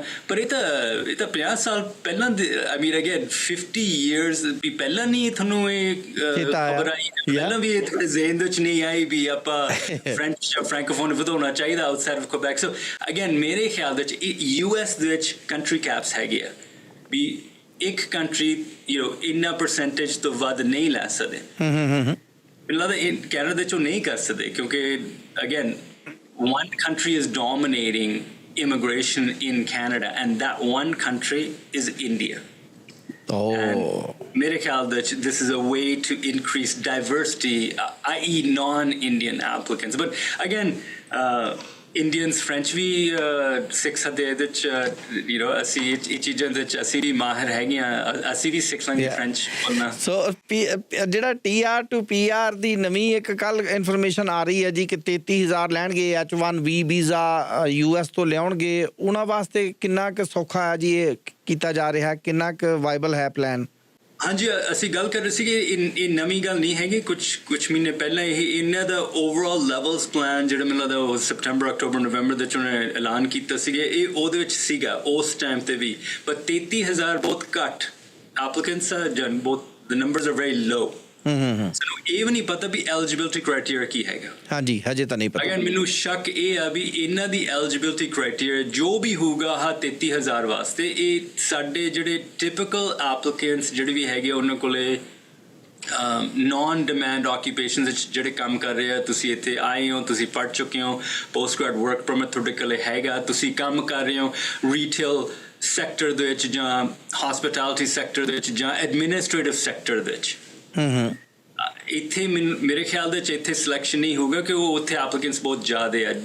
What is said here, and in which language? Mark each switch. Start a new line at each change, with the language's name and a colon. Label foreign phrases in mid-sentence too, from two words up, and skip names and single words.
Punjabi: ਪਰ ਇਹ ਤਾਂ 50 ਸਾਲ ਪਹਿਲਾਂ
English: I mean again 50 years
Punjabi: ਵੀ ਪਹਿਲਾਂ ਨਹੀਂ ਤੁਹਾਨੂੰ ਇਹ ਖਬਰ ਆਈ, ਪਹਿਲਾਂ ਵੀ ਇਹ ਤੁਹਾਡੇ ਜ਼ਿਹਨ ਵਿੱਚ ਨਹੀਂ ਆਈ ਵੀ ਆਪਾਂ ਫ੍ਰੈਂਚ ਜਾਂ ਫ੍ਰੈਂਕੋਫੋਨ ਵਧਾਉਣਾ ਚਾਹੀਦਾ
English: outside of Quebec. so again
Punjabi: ਮੇਰੇ ਖਿਆਲ ਵਿੱਚ US ਦੇ ਵਿੱਚ
English: country caps
Punjabi: ਹੈਗੇ ਆ ਵੀ ਇੱਕ ਕੰਟਰੀ ਇੰਨਾ ਪਰਸੈਂਟੇਜ ਤੋਂ ਵੱਧ ਨਹੀਂ ਲੈ ਸਕਦੇ। ਮੈਨੂੰ ਲੱਗਦਾ ਕੈਨੇਡਾ ਚੋਂ ਨਹੀਂ ਕਰ ਸਕਦੇ ਕਿਉਂਕਿ
English: ਅਗੇਨ one country is dominating immigration in Canada and that one country is India.
Punjabi: ਮੇਰੇ ਖਿਆਲ ਵਿੱਚ
English: this is a way to increase diversity, i.e. non-Indian applicants. But again, Indians French
Punjabi: ਵੀ ਸਿੱਖ ਸਕਦੇ ਇਹਦੇ 'ਚ ਅਸੀਂ ਇਹ ਚੀਜ਼ਾਂ ਦੇ 'ਚ ਅਸੀਂ ਵੀ ਮਾਹਿਰ ਹੈਗੇ ਹਾਂ, ਅਸੀਂ ਵੀ ਸਿੱਖ ਲਾਂਗੇ ਫ੍ਰੈਂਚ ਬੋਲਣਾ। ਸੋ ਜਿਹੜਾ
English: TR to PR
Punjabi: ਦੀ ਨਵੀਂ ਇੱਕ ਕੱਲ ਇਨਫੋਰਮੇਸ਼ਨ ਆ ਰਹੀ ਹੈ ਜੀ ਕਿ 33,000 ਲੈਣਗੇ H1B ਵੀਜ਼ਾ US ਤੋਂ ਲਿਆਉਣਗੇ, ਉਹਨਾਂ ਵਾਸਤੇ ਕਿੰਨਾ ਕੁ ਸੌਖਾ ਹੈ ਜੀ ਇਹ ਕੀਤਾ ਜਾ ਰਿਹਾ, ਕਿੰਨਾ ਕੁ ਵਾਇਬਲ ਹੈ ਪਲਾਨ? ਹਾਂਜੀ, ਅਸੀਂ ਗੱਲ ਕਰ ਰਹੇ ਸੀ ਕਿ ਇਹ ਨਵੀਂ ਗੱਲ ਨਹੀਂ ਹੈਗੀ, ਕੁਛ ਮਹੀਨੇ ਪਹਿਲਾਂ ਇਹਨਾਂ ਦਾ
English: overall levels plan
Punjabi: ਜਿਹੜਾ ਮੈਨੂੰ ਲੱਗਦਾ ਉਹ ਸਪਟੈਂਬਰ ਅਕਤੂਬਰ ਨਵੰਬਰ ਦੇ 'ਚ ਉਹਨੇ ਐਲਾਨ ਕੀਤਾ ਸੀਗਾ, ਇਹ ਉਹਦੇ ਵਿੱਚ ਸੀਗਾ ਉਸ ਟਾਈਮ ਤੇ ਵੀ। ਪਰ 33,000 ਬਹੁਤ ਘੱਟ ਐਪਲੀਕੈਂਟਸ ਆ, ਬਹੁਤ
English: the numbers are very low.
Punjabi: ਸਾਨੂੰ ਇਹ ਵੀ ਨਹੀਂ ਪਤਾ ਵੀ
English: eligibility criteria
Punjabi: ਕੀ ਹੈਗਾ। ਹਾਂਜੀ, ਹਜੇ ਤਾਂ ਨਹੀਂ ਪਤਾ। ਅਗਰ ਮੈਨੂੰ ਸ਼ੱਕ ਇਹ ਆ ਵੀ ਇਹਨਾਂ ਦੀ
English: eligibility criteria
Punjabi: ਜੋ ਵੀ ਹੋਊਗਾ 33,000 ਵਾਸਤੇ, ਇਹ ਸਾਡੇ ਜਿਹੜੇ
English: typical applicants
Punjabi: ਜਿਹੜੇ ਵੀ ਹੈਗੇ ਉਹਨਾਂ ਕੋਲੇ
English: non demand occupations
Punjabi: ਵਿੱਚ ਜਿਹੜੇ ਕੰਮ ਕਰ ਰਹੇ ਆ, ਤੁਸੀਂ ਇੱਥੇ ਆਏ ਹੋ, ਤੁਸੀਂ ਪੜ੍ਹ ਚੁੱਕੇ ਹੋ,
English: post grad work permit
Punjabi: ਤੁਹਾਡੇ ਕੋਲ ਹੈਗਾ, ਤੁਸੀਂ ਕੰਮ ਕਰ ਰਹੇ ਹੋ
English: retail sector
Punjabi: ਦੇ ਵਿੱਚ ਜਾਂ
English: hospitality sector
Punjabi: ਦੇ ਵਿੱਚ ਜਾਂ
English: administrative sector
Punjabi: ਦੇ ਵਿੱਚ, ਇੱਥੇ ਮੇਰੇ ਖਿਆਲ ਦੇ 'ਚ ਇੱਥੇ ਸਿਲੈਕਸ਼ਨ ਨਹੀਂ ਹੋਊਗਾ ਕਿ ਉਹ ਉੱਥੇ ਐਪਲੀਕੈਂਟਸ ਬਹੁਤ ਜ਼ਿਆਦਾ ਆ।